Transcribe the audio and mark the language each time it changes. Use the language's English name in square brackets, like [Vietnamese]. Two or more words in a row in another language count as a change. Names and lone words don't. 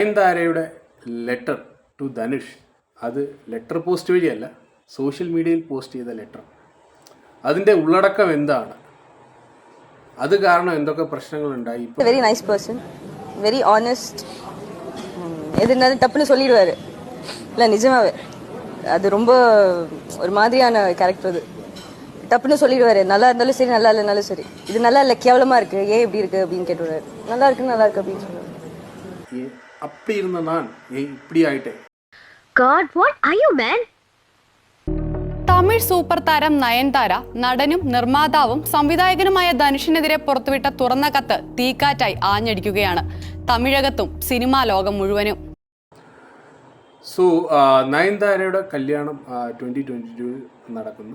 [Malayalam] നയൻതാരയുടെ [English] letter to [Malayalam] ധനുഷ്, അത് [English] letter post [Malayalam] വഴിയല്ല, [English] social media [Malayalam] പോസ്റ്റ് ചെയ്ത ലെറ്റർ. അതിൻ്റെ ഉള്ളടക്കം എന്താണ്, അത് കാരണം എന്തൊക്കെ പ്രശ്നങ്ങളുണ്ടായി? [English] very nice person, very honest, [Tamil] எது இருந்தாலும் டப்புன்னு சொல்லிடுவார். இல்லை நிஜமாவே அது ரொம்ப ஒரு மாதிரியான கேரக்டர். அது டப்புன்னு சொல்லிடுவார். நல்லா இருந்தாலும் சரி, நல்லா இல்லைனாலும் சரி. இது நல்லா இல்லை, கேவலமாக இருக்குது, ஏன் இப்படி இருக்குது அப்படின்னு கேட்டுவிடுவார். நல்லா இருக்கு, நல்லா இருக்கு அப்படின்னு சொல்லுவார். அப்படி இருந்த நான் இப்படி ஆயிட்டேன். [English] God, what are you, man? [Malayalam] തമിഴ് സൂപ്പർ താരം നയൻതാര നടനും നിർമ്മാതാവും സംവിധായകനുമായ ധനുഷിനെതിരെ പുറത്തുവിട്ട തുറന്ന കത്ത് തീക്കാറ്റായി ആഞ്ഞടിക്കുകയാണ് തമിഴകത്തും സിനിമാ ലോകം മുഴുവനും. നയൻതാരയുടെ കല്യാണം 2022 നടക്കുന്നു.